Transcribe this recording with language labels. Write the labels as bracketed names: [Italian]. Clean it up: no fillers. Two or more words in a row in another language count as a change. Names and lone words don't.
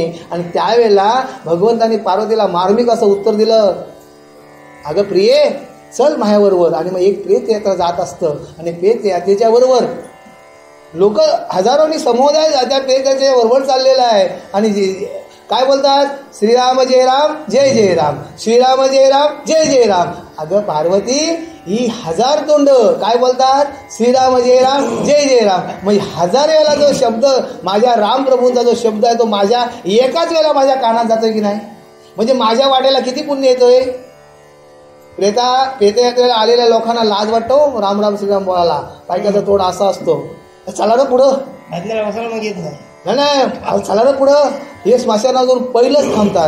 [Marathi] आणि त्यावेळेला भगवंताने पार्वतीला मार्मिक असं उत्तर दिलं, अगं प्रिये चल माझ्याबरोबर. आणि मग एक प्रेत यात्रा जात असतं आणि प्रेत यात्रेच्या बरोबर लोक हजारोनी समुदाय त्या प्रेताच्या बरोबर चाललेला आहे. आणि काय बोलतात, श्रीराम जय राम जय जय राम, श्रीराम जय राम जय जय राम. अगं पार्वती ही हजार तोंड काय बोलतात, श्रीराम जय राम जय जय राम. म्हणजे हजार वेळेला जो शब्द माझ्या रामप्रभूंचा जो शब्द आहे तो माझ्या एकाच वेळेला माझ्या कानात जातोय की नाही. म्हणजे माझ्या वाट्याला किती पुण्य येतोय. प्रेतयात्रेला आलेल्या लोकांना लाज वाटतो राम राम श्रीराम बोलायला, काय त्याचा तोड असा असतो, चला ना पुढं, नाही चला ना पुढं, हे स्मशानावर पहिलंच थांबतात.